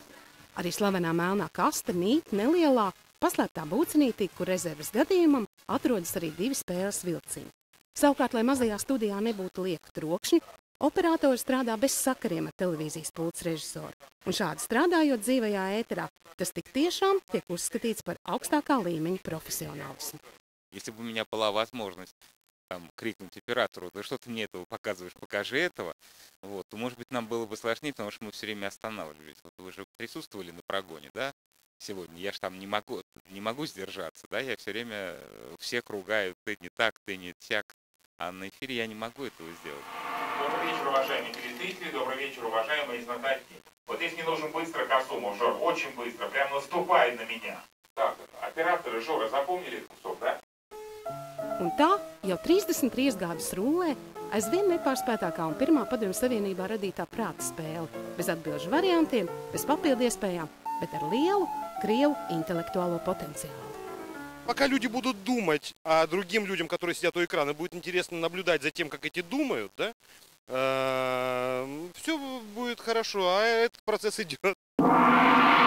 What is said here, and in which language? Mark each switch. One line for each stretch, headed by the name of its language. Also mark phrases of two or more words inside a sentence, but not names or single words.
Latvian: Arī slavenā melnā kaste mīt nelielā, paslēptā būcenītī, kur rezerves gadījumam atrodas arī 2 spēles vilciņi. Savukārt, lai mazajā studijā nebūtu lieku trokšņi, operatori strādā bez sakariem ar televīzijas pults režisoru. Un šādi strādājot dzīvajā ēterā, tas tik tiešām tiek uzskatīts par augstākā līmeņa profesionālismu.
Russian: Если бы у меня была возможность там, крикнуть оператору, да что ты мне этого показываешь, покажи этого, вот, то, может быть, нам было бы сложнее, потому что мы все время останавливались. Вот вы же присутствовали на прогоне, да, сегодня. Я же там не могу сдержаться, да, я все время всех ругаю, ты не так, ты не сяк, а на эфире я не могу этого сделать. Добрый вечер, уважаемые телезрители, добрый вечер, уважаемые знатоки. Вот здесь мне нужен быстро Касумов, Жор, очень быстро, прям наступает на меня. Так, операторы, Жора, запомнили этот кусок, да?
Latvian: Un tā jau 33 gadus rullē aizvien nepārspētākā un pirmā Padomju Savienībā radītā prāta spēle, bez atbilžu variantiem, bez papildu iespējām, bet ar lielu krievu
Russian: интеллектуального потенциала. Пока люди будут думать, а другим людям, которые сидят у экрана, будет интересно наблюдать за тем, как эти думают, да, все будет хорошо, а этот процесс идет.